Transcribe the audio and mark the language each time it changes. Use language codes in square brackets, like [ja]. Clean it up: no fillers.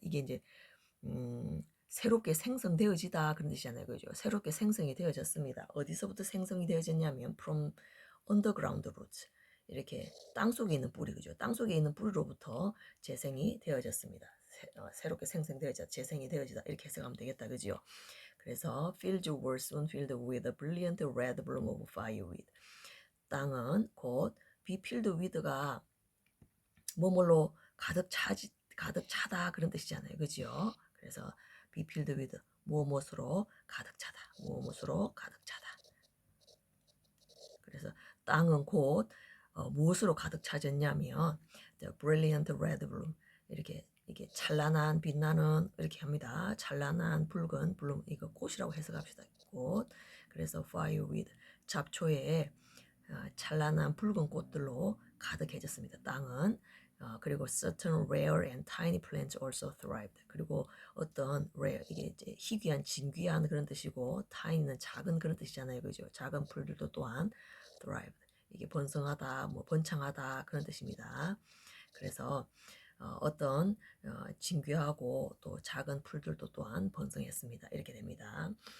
[ko] 이게 이제 새롭게 생성되어지다 그런 뜻이잖아요, 그죠? 새롭게 생성이 되어졌습니다. 어디서부터 생성이 되어졌냐면 [en] from underground roots. [ko] 이렇게 땅 속에 있는 뿌리, 그죠? 땅 속에 있는 뿌리로부터 재생이 되어졌습니다. 새롭게 재생이 되어지다 이렇게 해석하면 되겠다, 그죠? 그래서 [en] fields were soon filled with a brilliant red bloom of fireweed. [ko] 땅은 곧 [en] be filled with [ko] 가 뭐뭐로 가득 차다 그런 뜻이잖아요, 그죠? 그래서 [en] be filled with [ko] 무엇으로 가득 차다, 무엇으로 가득 차다. 그래서 땅은 곧 무엇으로 가득 차졌냐면 [en] the brilliant red bloom, [ko] 이렇게 찬란한 빛나는 이렇게 합니다. 찬란한 붉은 bloom, 이거 꽃이라고 해석합시다. 꽃. 그래서 fireweed 잡초에 찬란한 붉은 꽃들로 가득해졌습니다. 땅은. 그리고 [en] certain rare and tiny plants also thrived. [ko] 그리고 어떤 rare, 이게 이제 희귀한, 진귀한 그런 뜻이고, tiny는 작은 그런 뜻이잖아요, 그죠? 작은 풀들도 또한 thrived. 이게 번성하다, 뭐 번창하다 그런 뜻입니다. 그래서 어떤 진귀하고 또 작은 풀들도 또한 번성했습니다. 이렇게 됩니다.